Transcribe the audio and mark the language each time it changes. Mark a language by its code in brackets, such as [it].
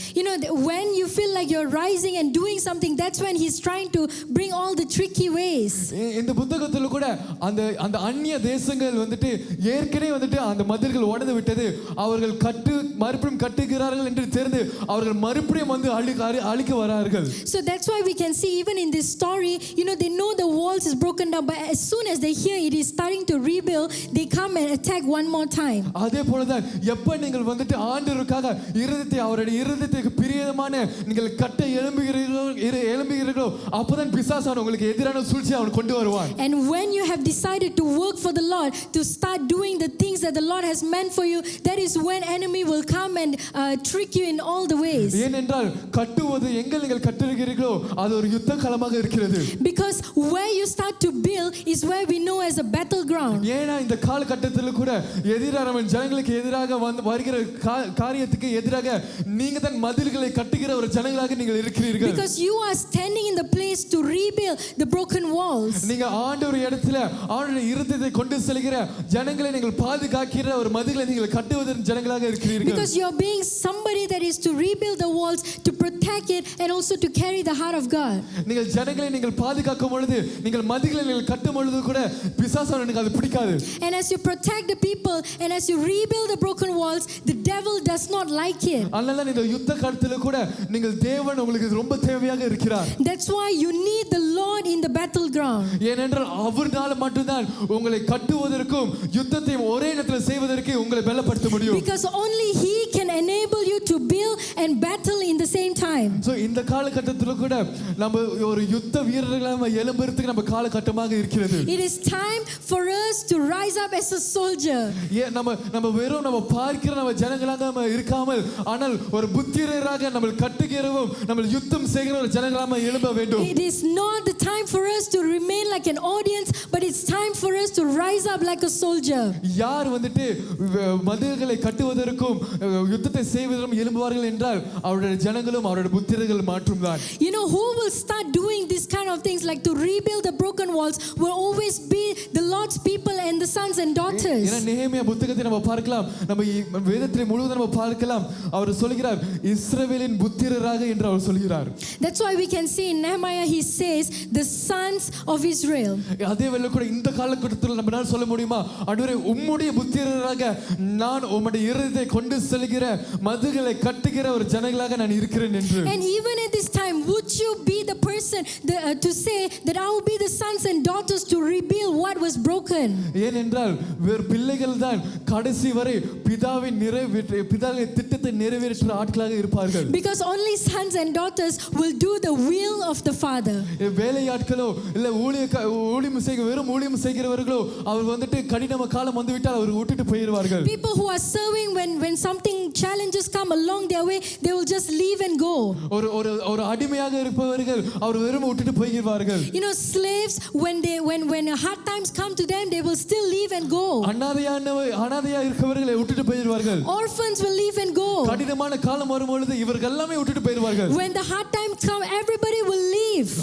[en] You know, when you feel like you're rising and doing something, that's when he's trying to bring all the tricky ways. [ta] இந்த புத்தகத்துல கூட அந்த அந்நிய தேசங்கள் வந்துட்டு ஏற்கனவே வந்துட்டு அந்த மதில்கள் உடைந்து விட்டது, அவர்கள் மறுபடியும் கட்டுகிறார்கள் என்று தெரிந்து அவர்கள் மறுபடியும் வந்து அழிக்க வரார்கள். [en] So that's why we can see even in this story, you know, they know the walls is broken down, but as soon as they hear it is starting to rebuild, they come and attack one more time. [ta] அதே போல தான் எப்ப நீங்கள் வந்துட்டு ஆண்டவருக்காக அவருடைய இருதயத்துக்கு பிரியமான நீங்கள் கட்ட எழும்புகிறீர்களோ அப்பதான் பிசாசான உங்களுக்கு எதிரான சூழ்ச்சியை அவன் கொண்டு வருவான். [en] And when you have decided to work for the Lord, to start doing the things that the Lord has meant for you, that is when enemy will come and trick you in all the ways. [ta] ஏனென்றால் கட்டுவது எங்க நீங்கள் கட்டுகிறீர்களோ அது ஒரு யுத்த களமாக இருக்கிறது. [en] Because where you start to build is where we know as a battleground. [ta] ஏனா இந்த காலகட்டத்தில் கூட எதிரான ஜனங்களுக்கு எதிராக வருகிற காரியத்துக்கு எதிராக நீங்க தான் மதில்களை கட்டுகிற ஒரு ஜனங்களாக நீங்கள் இருக்கிறீர்கள். [en] Because you are standing in the place to rebuild the broken walls. [ta] நீங்க ஆண்டவர் இடத்துல ஆண்டவருடைய இருதயத்தை கொண்டு செல்கிற ஜனங்களை நீங்கள் பாதுகாக்கிற ஒரு மதில்களை நீங்கள் கட்டுவதற்கு ஜனங்களாக இருக்கிறீர்கள். [en] Because you are being somebody that is to rebuild the walls, to protect it, and also to carry the heart of God. [ta] நீங்கள் ஜனங்களை நீங்கள் பாதுகாக்கும் பொழுது நீங்கள் மதில்களை நீங்கள் கட்டும் பொழுது கூட பிசாசானுக்கு அது பிடிக்காது. [en] And as you protect the people and as you rebuild the broken walls, the devil does not like it. [ta] அதனால இந்த யுத்த காலத்துல கூட நீங்கள் தேவன் உங்களுக்கு ரொம்ப தேவையாக இருக்கிறார். [en] That's why you need the Lord in the battleground. [ta] ஏனென்றால் அவர்னால மட்டும்தான் உங்களை கட்டுவதற்கும் யுத்தத்தையும் ஒரே நேரத்தில் செய்வதற்கு உங்களை பலப்படுத்த முடியும். [en] Because only he can enable you to build and battle in the same time. [ta] So இந்த காலகட்டத்துல கூட நம்ம ஒரு யுத்த வீரர்களாக எழும்புறதுக்கு நம்ம காலகட்டமாக இருக்கிறது. [en] It is time for us to rise up as a soldier. [ta] நம்ம வெறும் நம்ம பார்க்கிற நம்ம ஜனங்களாக நம்ம இருக்காமல் ஆனால் ஒரு புத்திரராக நம்ம கட்டுகிறவும் நம்ம யுத்தம் செய்கிற ஒரு ஜனங்களாக எழும்ப வேண்டும். [en] It is not the time for us to remain like an audience, but it's time for us to rise up like a soldier. [ta] யார் வந்துட்டு மதில்களை கட்டுவதற்கும் யுத்தத்தை செய்வதற்கும் எழும்புவார்கள் என்றால் அவருடைய ஜனங்களும் அவருடைய புத்திரர்கள் மாற்றும் தான். [en] You know who will start doing this kind of things, like to rebuild the broken walls, will always be the Lord's people and the sons and daughters. [ta] ஏன்னா நெகேமியா புத்தகத்தை நம்ம பார்க்கலாம், நம்ம வேதத்தை முழுவதும் நம்ம பார்க்கலாம். அவர் சொல்கிறார் இஸ்ரவேலின் புத்திரராக என்று அவர் சொல்கிறார். [en] That's why we can see in Nehemiah he says the sons of Israel. [ta] அதே வேளை கூட இந்த காலகட்டத்தில் நம்மால சொல்ல முடியுமா, ஆண்டவரே உம்முடைய புத்திரராக நான் உம்முடைய இருதயத்தை கொண்டு செல்கிற மதில்களை கட்டுகிற ஒரு ஜனங்களாக நான் இருக்கிறேன் என்று. [en] And even at this time, would you be the person to say that I will be the sons and daughters to rebuild what was broken? [ta] ஏனென்றால் வேறு பிள்ளைகள் தான் கடைசி வரை பிதாவின் திட்டத்தை நிறைவேற்ற ஆட்களாக இருப்பார்கள். [en] Because only sons and daughters will do the will of the Father. [ta] வேலையாட்களோ இல்ல ஊழியம் செய்கிறவர்களோ அவர் வந்துட்டு கடினமான காலம் வந்துவிட்டால் அவர் விட்டுட்டு போயிடுவார்கள். [en] People who are serving, when something challenges come along their way, they will just leave and go. [ta] ஒரு அடிமையாக இருப்பவர்கள் அவர் வெறும் விட்டுட்டு போயிடுவார்கள். [en] You know, slaves, when hard times come to them, they will still leave and go. [ta] அனாதையா இருக்கவர்களை விட்டுட்டு போயிடுவார்கள். [en] Orphans will leave and go. [ta] கடினமான காலம் வரும்பொழுது இவர்கள் எல்லாமே விட்டுட்டு போயிடுவார்கள். [en] When the hard times come, everybody will leave.